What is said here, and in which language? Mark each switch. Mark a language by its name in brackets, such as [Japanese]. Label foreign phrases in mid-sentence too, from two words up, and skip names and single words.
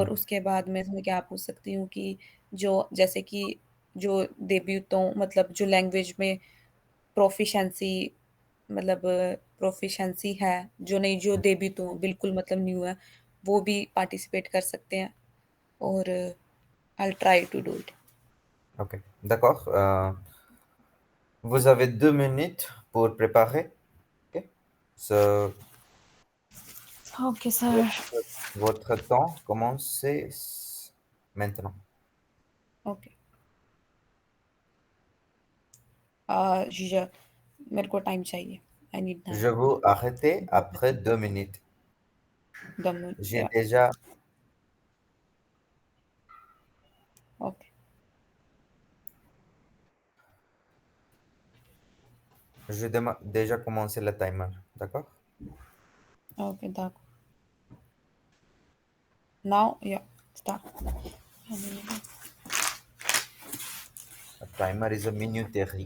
[Hindi] और उसके बाद मैं इसमें क्या पूछ सकती हूँ कि जो जैसे कि जो देबीतों, मतलब जो लैंग्वेज में प्रोफिशेंसी, मतलब प्रोफिशेंसी है, जो नहीं, जो hmm. देबीतों बिल्कुल मतलब न्यू है, वो भी पार्टिसिपेट कर सकते हैं। [English] और I try to do it. [French] Ok, d'accord. Vous avez 2 minutes pour préparer. [English] Ok. So, ओके सर। [French] votre, votre temps commence maintenant. [English] ओके। [Hindi] मेरे को टाइम चाहिए, [English] I need time. [French] Je vous arrêter après 2 minutes. दम। J'ai déjà, [English] ओके। [French] déjà commencé le timer. D'accord? [English] okay that now ya start. A timer is a minuterie.